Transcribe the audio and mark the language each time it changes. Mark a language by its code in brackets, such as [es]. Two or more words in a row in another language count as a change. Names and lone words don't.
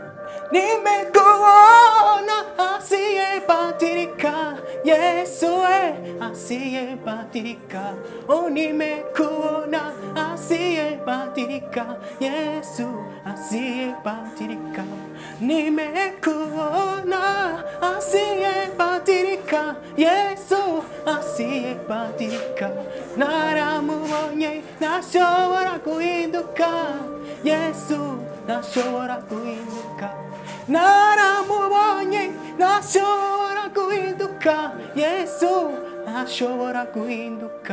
[sw] Nimekuona asiyebadilika, Yesu asiyebadilika. Oh, nimekuona asiyebadilika, Yesu asiyebadilika. Nimekuona asiyebadilika, Yesu asiyebadilika. [rw] Naramubonye ntashobora guhinduka, Yesu ntashobora guhinduka. Naramubonye ntashobora guhinduka, Yesu ntashobora guhinduka.